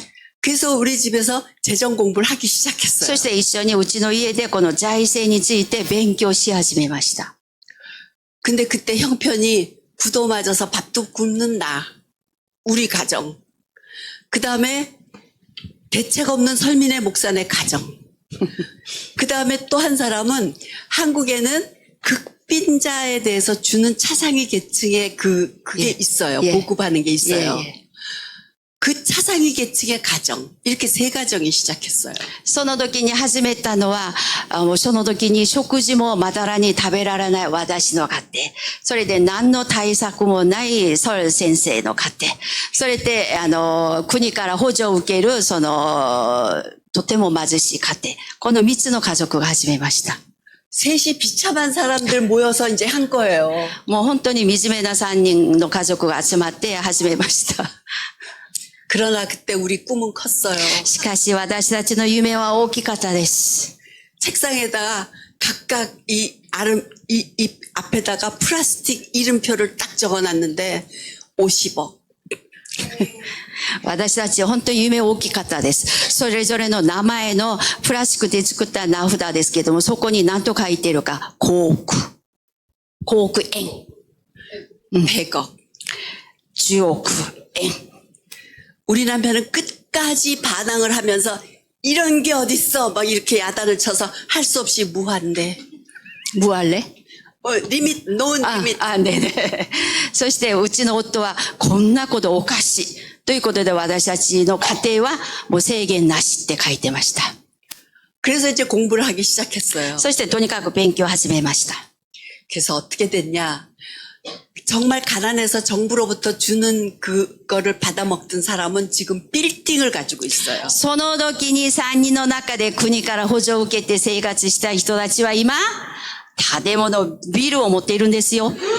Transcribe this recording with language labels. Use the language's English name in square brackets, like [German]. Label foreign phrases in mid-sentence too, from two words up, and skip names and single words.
[Korean] 그래서 우리 집에서 재정 공부를 하기 [Japanese] そ [Korean] 시작했어요. [Japanese] して一緒にうちの家でこの財政について勉強し始めました。 [Korean] 근데 그때 형편이 부도 맞아서 밥도 굶는 나, 우리 가정. 그 다음에 대책 없는 설민의 목사네 가정. 그 다음에 또 한 사람은 한국에는 극빈자에 대해서 주는 차상위 계층의 그게 있어요. 예. 보급하는 게 있어요. 예. 그 차상위 계층의 가정. 이렇게 세 가정이 시작했어요. [Japanese] その時に始めたのは、もうその時に食事もまだらに食べられない私の家庭。それで何の対策もないソル先生の家庭。それで、国から補助を受ける、とても貧しい家庭。この3つの家族が始めました。 [Korean] 셋이 비참한 사람들 모여서 이제 한 거예요. [Japanese] もう本当に惨めな3人の家族が集まって始めました。 [Korean] 그러나 그때 우리 꿈은 컸어요. [Japanese] しかし私たちの夢は大きかったです。 [Korean] 책상에다가 각각 이 앞에다가 플라스틱 이름표를 딱 적어놨는데 50억. [Japanese] 私たち本当に夢大きかったです。それぞれの名前のプラスチックで作った名札ですけども、そこに何と書いているか、5億円。 [Korean] 100억. [Japanese] 10億円。 [Korean] 우리 남편은 끝까지 반항을 하면서 이런 게 어딨어 막 이렇게 야단을 쳐서 할 수 없이 무한대. [Japanese] 無あれ [English] limit, no limit. [Japanese] ねね。そしてうちの夫はこんなことおかしい。ということで私たちの家庭はもう制限なしって書いてました。 [Korean] 그래서 이제 공부를 하기 시작했어요. [Japanese] そしてとにかく勉強を始めました。 [Korean] 그래서 어떻게 됐냐. 정말 가난해서 정부로부터 주는 그거를 받아먹던 사람은 지금 빌딩을 가지고 있어요. [Japanese] その時に3人の中で国から補助を受けて生活した人たちは今、建物、ビルを持っているんですよ。